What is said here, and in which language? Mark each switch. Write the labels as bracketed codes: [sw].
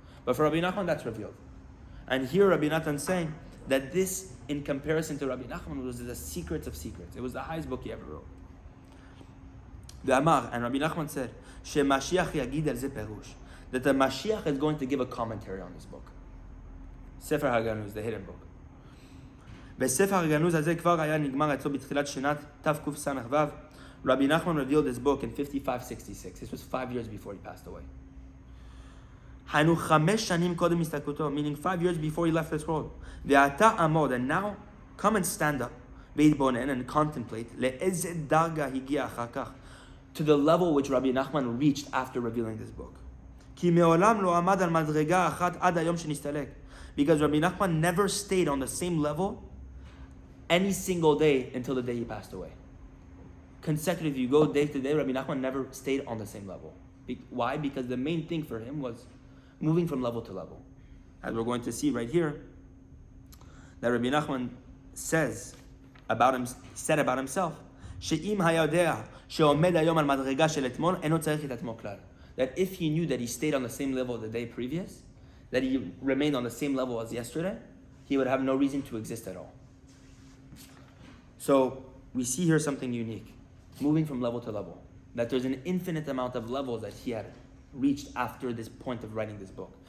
[en] But for Rabbi Nachman, that's revealed. And here Rabbi Natan saying that this, in comparison to Rabbi Nachman, was the secrets of secrets. It was the highest book he ever wrote. The Amar, and Rabbi Nachman said, [he] Shemashiach yagid al ze perush, [en] that the Mashiach is going to give a commentary on this book. Sefer Haganuz, the hidden book. [he] בספר הגנוז הזה כבר היה נגמר אצלו בתחילת שנת תקס"ו. [en] Rabbi Nachman revealed this book in 5566. This was 5 years before he passed away. [he] היינו 5 שנים קודם הסתלקותו, [en] meaning 5 years before he left this world. [he] ועתה עמוד, [en] and now come and stand up, [he] והתבונן [en] and contemplate, [he] לאיזה דרגה הגיע אחר כך, [en] to the level which Rabbi Nachman reached after revealing this book. [he] כי מעולם לא עמד על מדרגה אחת עד היום שנסתלק. [en] Because Rabbi Nachman never stayed on the same level any single day until the day he passed away. Consecutive, you go day to day, Rabbi Nachman never stayed on the same level. Why? Because the main thing for him was moving from level to level. As we're going to see right here, that Rabbi Nachman said about himself, [he] שאם היה יודע שעומד היום על מדרגה של אתמול, אינו צריך את עצמו כלל. [en] that if he knew that he stayed on the same level the day previous, that he remained on the same level as yesterday, he would have no reason to exist at all. So we see here something unique, moving from level to level, that there's an infinite amount of levels that he had reached after this point of writing this book.